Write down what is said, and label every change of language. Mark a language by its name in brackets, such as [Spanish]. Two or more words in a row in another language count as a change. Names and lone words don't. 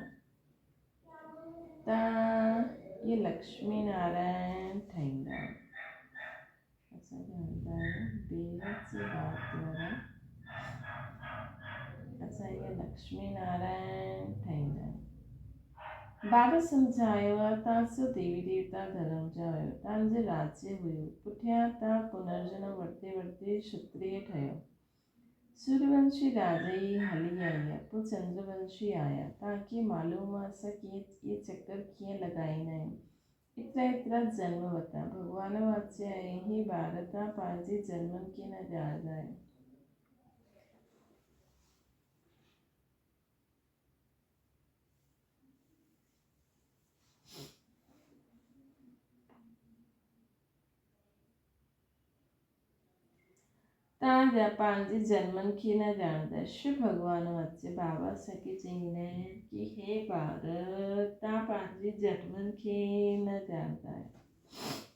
[Sindhi] तव्हां इहे लक्ष्मी नारायण ठाहींदा आहियो असां ॼाणंदा आहियूं बेहद जे बाप द्वारा असां इहे लक्ष्मी नारायण ठाहींदा आहियूं बाबा सम्झायो आहे तव्हां सो देवी देवता धर्म जा हुयो तव्हांजे राज्य हुयो पुठियां तव्हां पुनर्जन्म वठिते वठिते क्षत्रिय ठहियो सूर्यवंशी राजा ई हली आई आहे पोइ चंद्रवंशी आया तव्हांखे मालूम आहे असां कीअं इहे चकर कीअं लॻाईंदा आहियूं एतिरा जन्म वरिता भॻवान वाचे आहे ही ॿार तव्हां पंहिंजे जन्मनि खे न ॼाणंदा आहियो तव्हां पंहिंजे जन्मनि खे न ॼाणंदा शिव भॻवान अचे बाबा असांखे चईंदा आहिनि की हे ॿार तव्हां पंहिंजे जन्मनि खे न ॼाणंदा आहियो